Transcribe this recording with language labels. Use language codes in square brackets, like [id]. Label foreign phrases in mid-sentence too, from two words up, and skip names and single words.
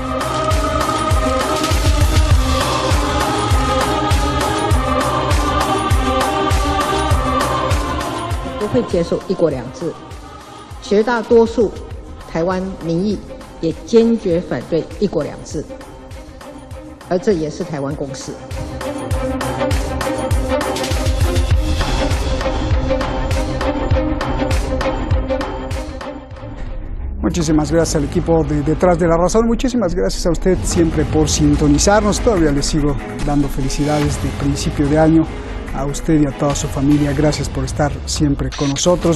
[zh] 不会接受一国两制，绝大多数台湾民意也坚决反对一国两制，而这也是台湾共识。 [es] Muchísimas gracias al equipo de Detrás de la Razón, muchísimas gracias a usted siempre por sintonizarnos, todavía le sigo dando felicidades de principio de año a usted y a toda su familia, gracias por estar siempre con nosotros.